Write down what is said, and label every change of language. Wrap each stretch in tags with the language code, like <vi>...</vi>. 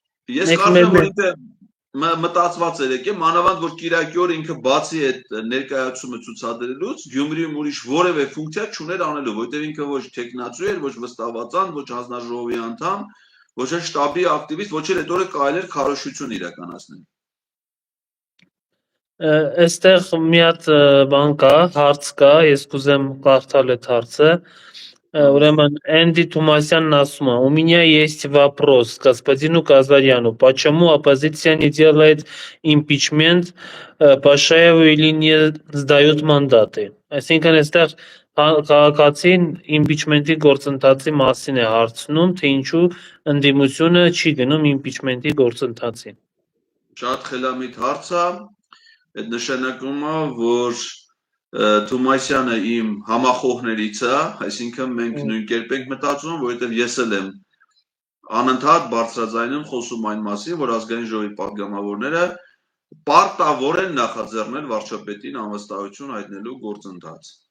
<hy>Ես կարծում եմ, որ ինքը մտածված էր եկե, մանավանդ որ Կիրակի օր ինքը բացի այդ ներկայացումը ցուցադրելուց Գյումրիում ուրիշ որևէ ֆունկցիա չուներ անելու, որտեղ ինքը ոչ տեխնացու էր, ոչ վստահվածան, ոչ հանձնաժողովի անդամ, ոչ էլ շտաբի ակտիվիստ, ոչ էլ այդ օրը կարելի էր քարոզություն իրականացնել։ Այստեղ մի հատ բան կա, հարց կա, ես կուզեմ կարդալ այդ հարցը։ Ուրեմն Энди Тумасянն ասում է.</hy> <ru>«У меня есть вопрос к господину Казаряну. Почему оппозиция не делает импичмент Пашаеву или не сдают мандаты?»</ru> <hy>Այսինքն այստեղ քաղաքացին իմպիչմենտի գործընթացի մասին է հարցնում, թե ինչու ընդդիմությունը չի գնում իմպիչմենտի գործընթացին։ Շատ խելամիտ հարց է, այդ նշանակում է, որ Թումասյանը իմ համախոհներից է, այսինքն մենք նույն կերպ ենք մտածում, որովհետև ես էլ եմ անընդհատ բարձրաձայնում խոսում այն մասին, որ ազգային ժողովի падգամավորները պարտավոր են նախաձեռնել վարչապետին անվստահություն հայտնելու գործընթաց։</hy>